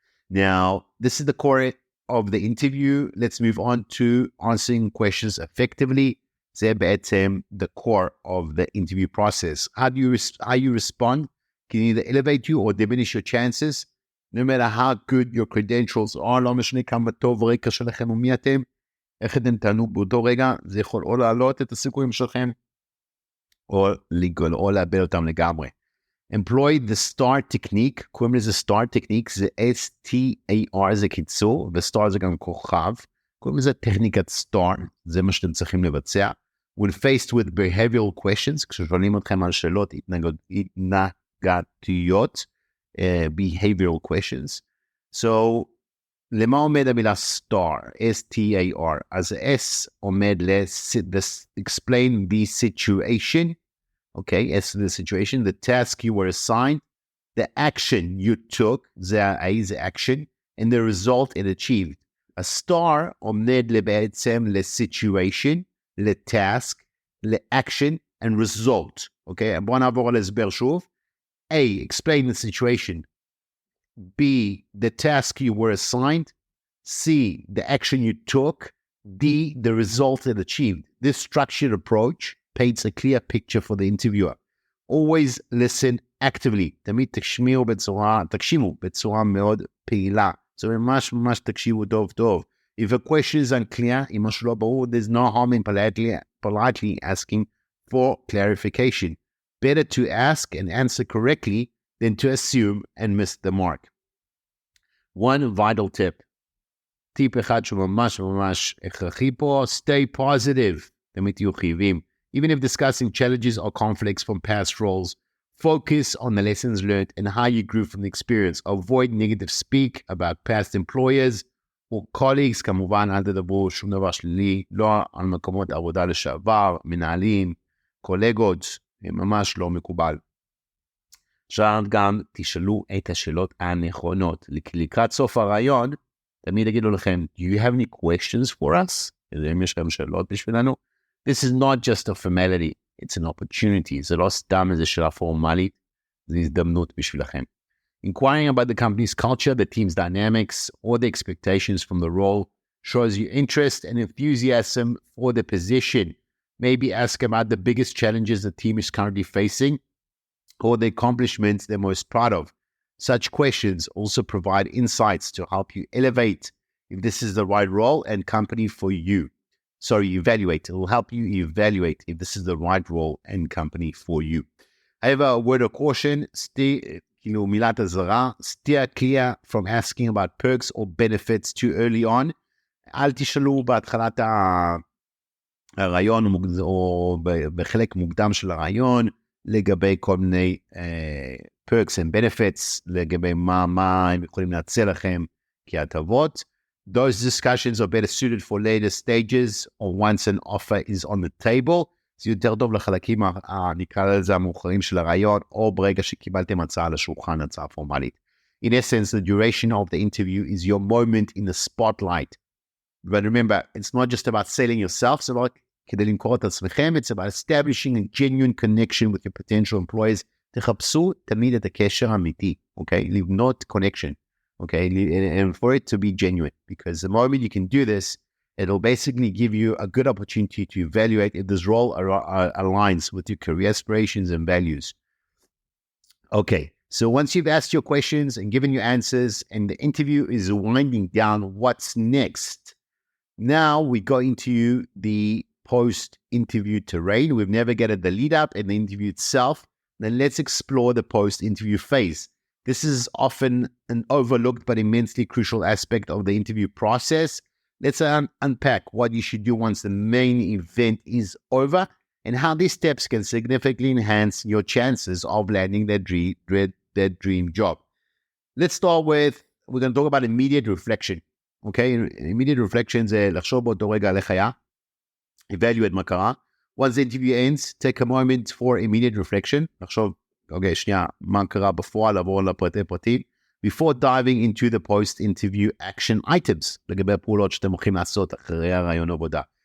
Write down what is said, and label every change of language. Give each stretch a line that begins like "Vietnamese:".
English: Now, this is the core of the interview. Let's move on to answering questions effectively.
Hebrew: זה בעצם
English: the core of the interview process. How you respond can either elevate you or diminish your chances. No matter how good your credentials are,
Hebrew: לא משנה כמה טוב רקע שלכם ומי אתם, איך אתם תענו באותו רגע, זה יכול או להעלות את הסיכויים שלכם, או לאבד אותם לגמרי.
English: Employ the STAR technique,
Hebrew: קוראים לזה STAR technique, זה S-T-A-R, זה קיצור, ו-STAR זה גם כוכב, קוראים לזה טכניקת STAR, זה מה שאתם צריכים לבצע.
English: When faced with behavioral questions,
Hebrew: כששואלים אתכם על שאלות התנהגותיות,
English: behavioral questions.
Hebrew: So, למה עומד המילה STAR, S-T-A-R? אז S עומד
English: explain the situation, okay, S the situation, the task you were assigned, the action you took, זה A, זה action, and the result it achieved. A STAR
Hebrew: עומד בעצם
English: ל-situation, ל-task, ל-action, and result, okay?
Hebrew: בואו נעבור על הסבר שוב.
English: A, explain the situation. B, the task you were assigned. C, the action you took. D, the result it achieved. This structured approach paints a clear picture for the interviewer. Always listen actively.
Hebrew: תמיד תקשיבו בצורה מאוד פעילה. So ממש תקשיבו טוב.
English: If a question is unclear,
Hebrew: אם משהו לא ברור,
English: there's no harm in politely asking for clarification. Better to ask and answer correctly than to assume and miss the mark. One vital tip.
Hebrew: טיפ אחד שהוא ממש ממש הכרחי פה,
English: stay positive.
Hebrew: תמיד תהיו חיוביים.
English: Even if discussing challenges or conflicts from past roles, focus on the lessons learned and how you grew from the experience. Avoid negative speak about past employers or colleagues.
Hebrew: כמובן, אל תדברו שום דבר שלילי, לא על מקומות עבודה לשעבר, מנהלים, קולגות, ממש לא מקובל. עכשיו גם תשאלו את השאלות הנכונות. לקראת סוף הרעיון, תמיד אגידו לכם,
English: do you have any questions for us?
Hebrew: אם יש לכם שאלות בשבילנו?
English: This is not just a formality, it's an opportunity.
Hebrew: זה לא סתם איזו שאלה פורמלית, זו הזדמנות בשבילכם.
English: Inquiring about the company's culture, the team's dynamics, or the expectations from the role shows your interest and enthusiasm for the position. Maybe ask about the biggest challenges the team is currently facing or the accomplishments they're most proud of. Such questions also provide insights to help you elevate if this is the right role and company for you. Evaluate. It will help you evaluate if this is the right role and company for you. However, a word of caution,
Hebrew: מילת הזרה,
English: steer clear from asking about perks or benefits too early on.
Hebrew: אל תשאלו בהתחלת הרעיון או בחלק מוקדם של הרעיון לגבי כל מיני
English: perks and benefits,
Hebrew: לגבי מה הם יכולים להציע לכם כהטבות.
English: Those discussions are better suited for later stages or once an offer is on the table.
Hebrew: זה יותר טוב לחלקים, נקרא לזה המאוחרים של הרעיון, או ברגע שקיבלתם הצעה לשולחן, הצעה פורמלית.
English: In essence, the duration of the interview is your moment in the spotlight. But remember, it's not just about selling yourself,
Hebrew: זה לא רק כדי למכור את עצמכם,
English: it's about establishing a genuine connection with your potential employees.
Hebrew: תחפשו תמיד את הקשר האמיתי, okay? לבנות
English: connection. Okay, and for it to be genuine, because the moment you can do this, it'll basically give you a good opportunity to evaluate if this role aligns with your career aspirations and values. Okay, so once you've asked your questions and given your answers and the interview is winding down, what's next? Now we go into the post-interview terrain. We've navigated the lead-up and the interview itself. Then let's explore the post-interview phase. This is often an overlooked but immensely crucial aspect of the interview process. Let's unpack what you should do once the main event is over and how these steps can significantly enhance your chances of landing that dream job. Let's start with, we're going to talk about immediate reflection.
Hebrew: Okay, immediate reflection זה לחשוב באותו רגע על איך היה, evaluate מה קרה.
English: Once the interview ends, take a moment for immediate reflection.
Hebrew: לחשוב, אוקיי, שנייה, מה קרה בפועל, לעבור לפרטי פרטים,
English: before diving into the post-interview action items,
Hebrew: לגבי הפעולות שאתם הולכים לעשות אחרי הרעיון עבודה.